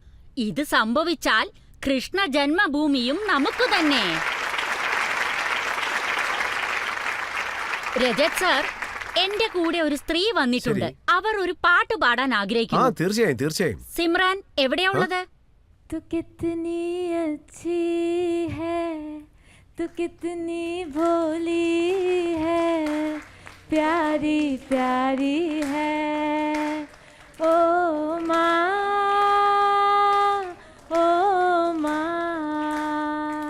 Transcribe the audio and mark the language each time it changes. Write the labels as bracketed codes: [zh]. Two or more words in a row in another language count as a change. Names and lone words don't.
[ml] ഇത് സംഭവിച്ചാൽ കൃഷ്ണ ജന്മഭൂമിയും നമുക്ക് തന്നെ. രജത് സർ, എന്റെ കൂടെ ഒരു സ്ത്രീ വന്നിട്ടുണ്ട്. അവർ ഒരു പാട്ട് പാടാൻ ആഗ്രഹിക്കുന്നു. തീർച്ചയായും തീർച്ചയായും. സിമ്രാൻ എവിടെയാ ഉള്ളത്? [hi] तू कितनी अच्छी है, तू कितनी भोली है, प्यारी प्यारी है ओ माँ, ओ माँ।